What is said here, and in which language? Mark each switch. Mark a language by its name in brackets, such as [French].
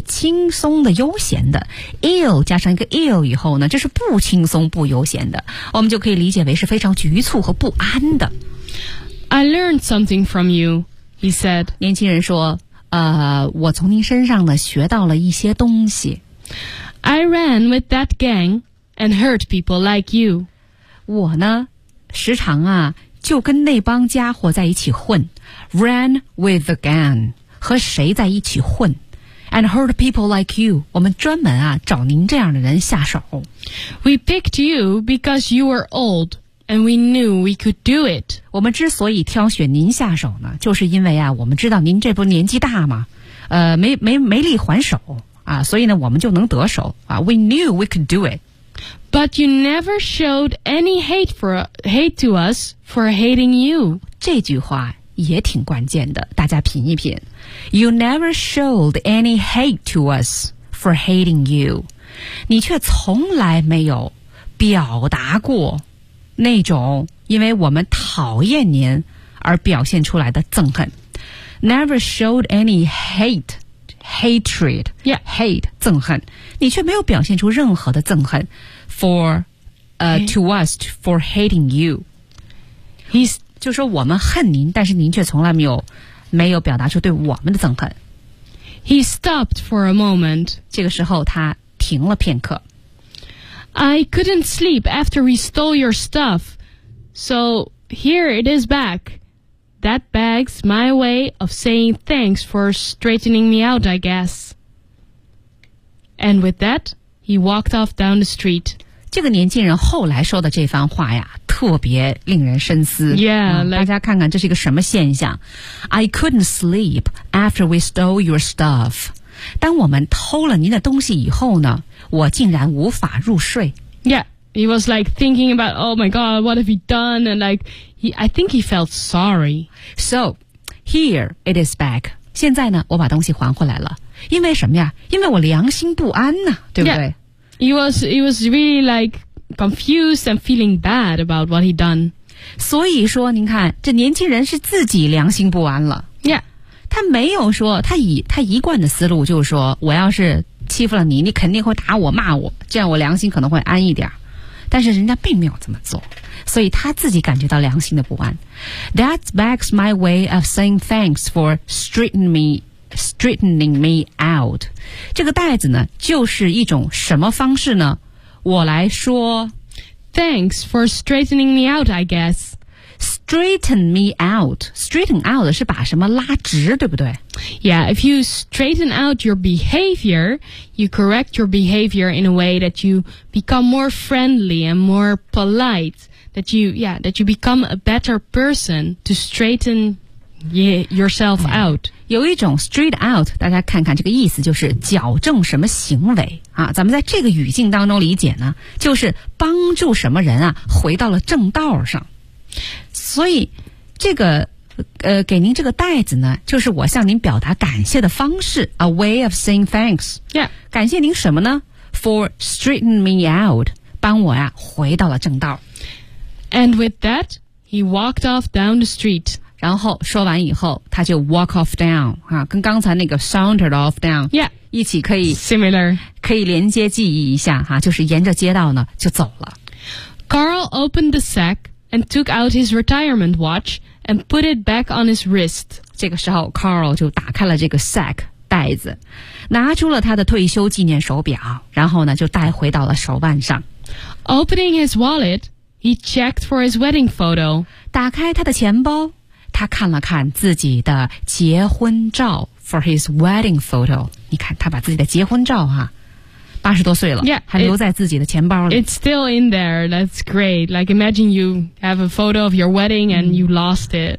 [Chinese] 轻松的悠闲的 ill 加上一个 ill 以后呢就是不轻松不悠闲的我们就可以理解为是非常局促和不安的 [English] I learned something from you he said [Chinese] 年轻人说我从您身上呢学到了一些东西 [English] I ran with that gang and hurt people like you [Chinese] 我呢时常啊就跟那帮家伙在一起混 [English] ran with the gang [Chinese] 和谁在一起混 [English] and hurt people like you [Chinese] 我们专门啊找您这样的人下手 [English] we picked you because you were old and we knew we could do it [Chinese] 我们之所以挑选您下手呢就是因为啊我们知道您这不年纪大吗没力还手啊所以呢我们就能得手啊 [English] we knew we could do it But you never showed any hate to us for hating you. [Chinese] 这句话也挺关键的，大家品一品。 [English] You never showed any hate to us for hating you. [Chinese] 你却从来没有表达过那种因为我们讨厌您而表现出来的憎恨。 [English] Never showed any hate. Hatred, yeah, [Chinese] hate, 憎恨。你却没有表现出任何的憎恨 [English] to us, for hating you. He's, [Chinese] 就说我们恨您，但是您却从来没有表达出对我们的憎恨。 [English] He stopped for a moment. [Chinese] 这个时候他停了片刻。 [English] I couldn't sleep after we stole your stuff. So here it is back. That bag's my way of saying thanks for straightening me out, I guess. And with that, he walked off down the street. [Chinese] 这个年轻人后来说的这番话呀，特别令人深思。 [English] Yeah, [Chinese] 大家看看这是一个什么现象。 [English] I couldn't sleep after we stole your stuff. [Chinese] 当我们偷了您的东西以后呢，我竟然无法入睡。 [English] Yeah, He was like thinking about, oh my God, what have you done? And like, I think he felt sorry. So, here it is back. [Chinese] 现在呢，我把东西还回来了。因为什么呀？因为我良心不安呢，对不对？ [English] Yeah. He was really like confused and feeling bad about what he'd done. [Chinese] 所以说，您看，这年轻人是自己良心不安了。 [English] Yeah. [Chinese] 他没有说，他一贯的思路就是说，我要是欺负了你，你肯定会打我骂我，这样我良心可能会安一点。但是人家并没有这么做，所以他自己感觉到良心的不安。 [English] That backs my way of saying thanks for straightening me out. [Chinese] 这个袋子呢，就是一种什么方式呢？我来说 [English] ，Thanks for straightening me out, I guess. [Chinese] Straighten me out. Straighten out 是把什么拉直，对不对 [English] ？Yeah, if you straighten out your behavior, you correct your behavior in a way that you become more friendly and more polite. That you become a better person to straighten yourself out. [Chinese] 有一种 straight out， 大家看看这个意思，就是矫正什么行为啊。咱们在这个语境当中理解呢，就是帮助什么人啊，回到了正道上。所以这个给您这个袋子呢，就是我向您表达感谢的方式， [English] a way of saying thanks. Yeah. [Chinese] 感谢您什么呢？ [English] For straightening me out， [Chinese] 帮我呀回到了正道。 [English] And with that, he walked off down the street. [Chinese] 然后说完以后，他就 walk off down， 啊，跟刚才那个 sauntered off down， [English] yeah， [Chinese] 一起可以 [English] similar， [Chinese] 可以连接记忆一下哈，就是沿着街道呢就走了。 [English] Carl opened the sack. And took out his retirement watch and put it back on his wrist. [Chinese] 这个时候 ，Carl 就打开了这个 sack 袋子，拿出了他的退休纪念手表，然后呢就戴回到了手腕上。 [English] Opening his wallet, he checked for his wedding photo. [Chinese] 打开他的钱包，他看了看自己的结婚照 [English] for his wedding photo. [Chinese] 你看，他把自己的结婚照哈。 80多岁了 [English] yeah, [Chinese] 还留在自己的钱包里。 [English] It's still in there. That's great. Like, imagine you have a photo of your wedding and you lost it.